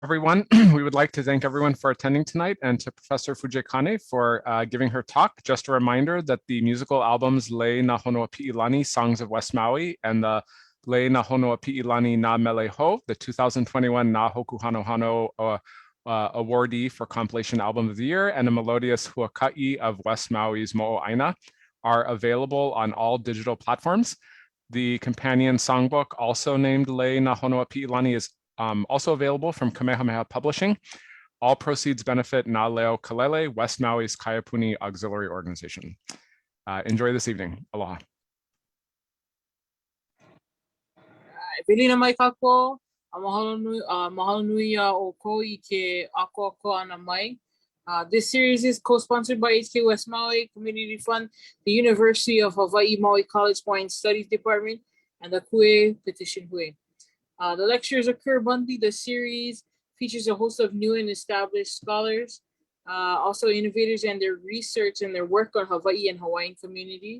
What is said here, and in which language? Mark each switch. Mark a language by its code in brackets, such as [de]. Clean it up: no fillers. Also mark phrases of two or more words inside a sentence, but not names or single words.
[en] Everyone. We would like to thank everyone for attending tonight and to Professor Fujikane for giving her talk. Just a reminder that the musical albums Le Na Honua Pi'ilani, Songs of West Maui, and the Le Na Honua Pi'ilani Na Mele Ho, the 2021 Na Hoku Hano Hano awardee for Compilation Album of the Year, and a melodious huaka'i of West Maui's Mo'o Aina, are available on all digital platforms. The companion songbook, also named Le Na Honua Pi'ilani, is also available from Kamehameha Publishing. All proceeds benefit Na Leo Kalele, West Maui's Kaiapuni Auxiliary Organization. Enjoy this evening. Aloha. [haw] Pilina mai kako, mahalo nui o ko I ke ako ana mai. [en] This series is co-sponsored by HK West Maui Community Fund, the University of Hawaii Maui College Hawaiian Studies Department, and the Kue Petition Hui. The lectures occur monthly. The series features a host of new and established scholars, also innovators and their research and their work on Hawaii and Hawaiian communities.